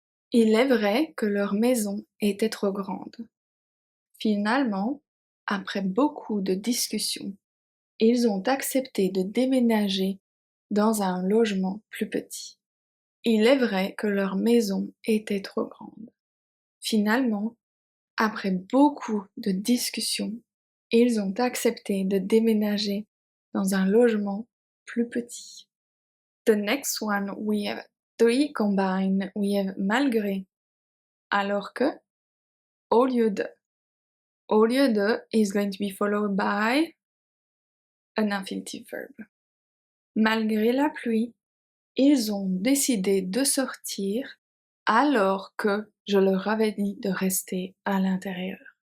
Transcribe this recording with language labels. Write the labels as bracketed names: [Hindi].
[French] Il est vrai que leur maison était trop grande. Finalement, après beaucoup de discussions, ils ont accepté de déménager dans un logement plus petit. Il est vrai que leur maison était trop grande. Finalement, après beaucoup de discussions, ils ont accepté de déménager dans un logement plus petit. [English] The next one, we have three combined. We have malgré, alors que, au lieu de. Au lieu de is going to be followed by an infinitive verb. [French] Malgré la pluie, ils ont décidé de sortir alors que je leur avais dit de rester à l'intérieur.